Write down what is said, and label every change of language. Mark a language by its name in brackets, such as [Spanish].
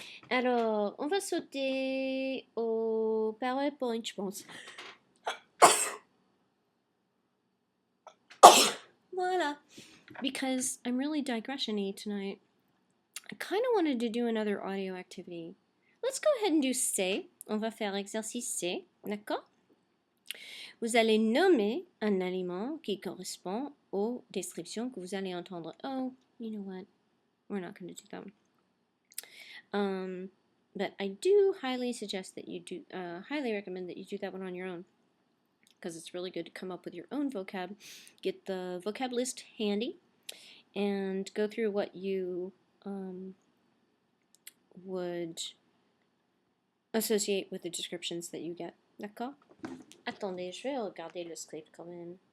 [French] Alors, on va sauter au PowerPoint, je pense. [English] Voilà. Because I'm really digression-y tonight. I kind of wanted to do another audio activity. Let's go ahead and do C. [French] On va faire exercice C, d'accord? Vous allez nommer un aliment qui correspond aux descriptions que vous allez entendre. [English] Oh, you know what? We're not going to do that one. But I do highly suggest that you do, highly recommend that you do that one on your own, because it's really good to come up with your own vocab. Get the vocab list handy and go through what you would associate with the descriptions that you get. [French] D'accord? Attendez, je vais regarder le script quand même.